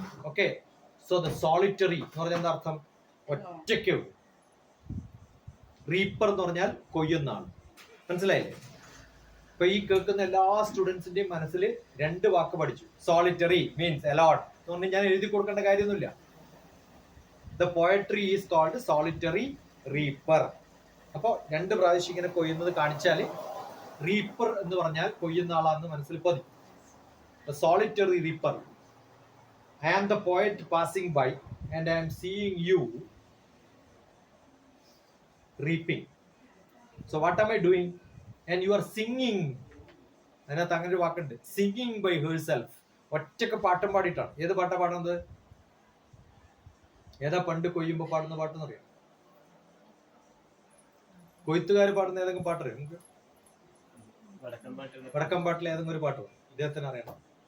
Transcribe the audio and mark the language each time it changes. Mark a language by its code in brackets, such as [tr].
[ml] Okay, so the solitary എന്ന് പറഞ്ഞാൽ എന്താ അർത്ഥം? ഒറ്റയ്ക്ക്. റീപ്പർ എന്ന് പറഞ്ഞാൽ കൊയ്യുന്നാണ്. മനസ്സിലായില്ലേ? ഇപ്പൊ ഈ കേൾക്കുന്ന എല്ലാ സ്റ്റുഡൻസിന്റെയും മനസ്സിൽ 2 വാക്ക് പഠിച്ചു. [en] solitary means a lot [ml] എന്ന് പറഞ്ഞാൽ ഞാൻ എഴുതി കൊടുക്കേണ്ട കാര്യമൊന്നുമില്ല. [en] The poetry is called solitary reaper. [ml] അപ്പൊ 2 പ്രാവശ്യം ഇങ്ങനെ കൊയ്യുന്നത് കാണിച്ചാല് റീപ്പർ എന്ന് പറഞ്ഞാൽ കൊയ്യുന്ന ആളാന്ന് മനസ്സിൽ പതി. [en] The solitary reaper. I am the poet passing by and I am seeing you reaping. So what am I doing? And you are singing. [ml] അതിനകത്ത് അങ്ങനെ ഒരു വാക്കുണ്ട്, [en] Singing by herself. [ml] ഒറ്റക്ക് പാട്ടും പാടിയിട്ടാണ്. ഏത് പാട്ടാ പാടുന്നത്? ഏതാ പണ്ട് കൊയ്യുമ്പോ പാടുന്ന പാട്ടെന്ന് അറിയാം? കൊയ്ത്തുകാർ പാടുന്ന ഏതെങ്കിലും പാട്ടറിയാം നിങ്ങൾക്ക്? വടക്കം പാട്ടിലെ ഏതെങ്കിലും ഒരു പാട്ട് പാടും. ഇദ്ദേഹത്തിന് അറിയണം.